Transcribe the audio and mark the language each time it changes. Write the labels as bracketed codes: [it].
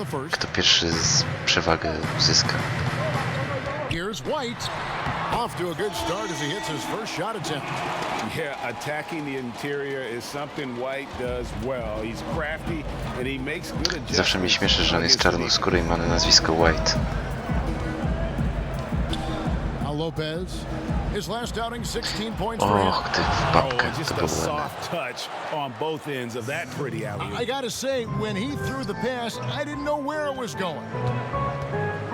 [pl] Kto pierwszy przewagę uzyska. [en] Here's White. Off to a good start as he hits his first shot attempt. Yeah, attacking the interior is something White does well. He's crafty and he makes good adjustments. [pl] Zawsze mnie śmieszy, że on jest czarnoskóry i ma na nazwisko White. [en] Now Lopez. His last outing 16 points for him. [pl] Ty w babkę, [en] just a soft touch on both ends of that pretty alley. I gotta say, when he threw the pass, I didn't know where it was going.